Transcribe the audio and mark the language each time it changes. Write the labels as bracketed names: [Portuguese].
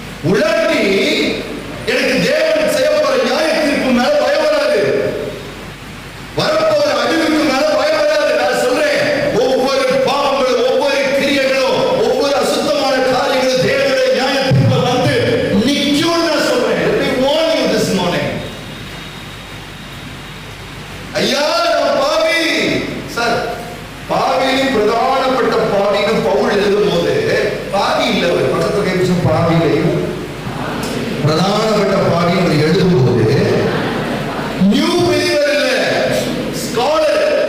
[Tamil] உலகி எனக்கு தேவன் செய்ய போற நியாய தீர்ப்பு மேல பயம் வராது, வரப்போற அழிவுக்கு மேல பயம் வராது. நான் சொல்றேன், ஒவ்வொரு பாவங்களும் ஒவ்வொரு கிரியைகளும் ஒவ்வொரு அசுத்தமான காரியங்களும் தேவனுடைய நியாய தீர்ப்பு வந்து நிக்கும். நான் சொல்றேன், [English] let me warn you this morning. [Tamil] ஐயா நான் பாவி சார், பாவியின் பிரதானப்பட்ட பாவின்னு பவுல் எழுதும் போது பாவி இல்ல, ஒரு பக்கத்துல கேட்க பாவியிலையும் பிரதானப்பட்ட பாவி எழுதும் போது நியூ பிலீவர் இல்ல, ஸ்காலர்.